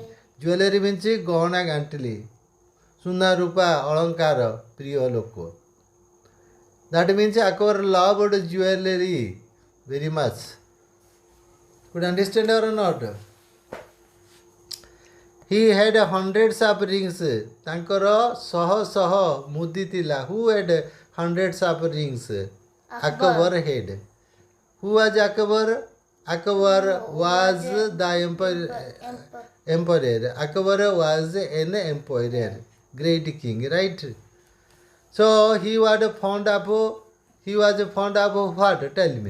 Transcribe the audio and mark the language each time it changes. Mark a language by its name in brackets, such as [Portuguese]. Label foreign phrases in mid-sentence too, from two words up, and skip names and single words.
[English] Jewelry means [Odia] ଗହଣା ଗଣ୍ଠିଲି। ସୁନା ରୁପା ଅଳଙ୍କାର, ପ୍ରିୟ ଲୋକ. [English] That means Akbar loved jewelry very much. Could understand or not? He had hundreds of rings. [Odia] ତାଙ୍କର ଶହ ମୁଦି ଥିଲା. [English] Who had hundreds of rings? Akbar had. Who was Akbar? Akbar was the emperor. Akbar was an emperor, great king, right? So he was fond of what? Tell me.